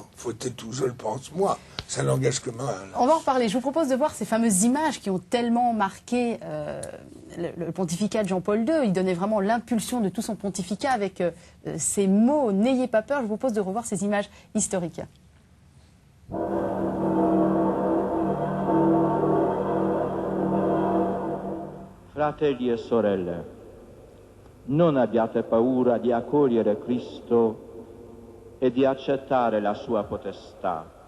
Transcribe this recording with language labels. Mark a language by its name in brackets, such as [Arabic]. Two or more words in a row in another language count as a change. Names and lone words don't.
[French] Faut être tout, je le pense. Moi, ça n'engage que moi. On va en reparler. Je vous propose de voir ces fameuses images qui ont tellement marqué le pontificat de Jean-Paul II. Il donnait vraiment l'impulsion de tout son pontificat avec ces mots « N'ayez pas peur ». Je vous propose de revoir ces images historiques. [Italian] Fratelli e sorelle, non abbiate paura di accogliere Cristo e di accettare la sua potestà.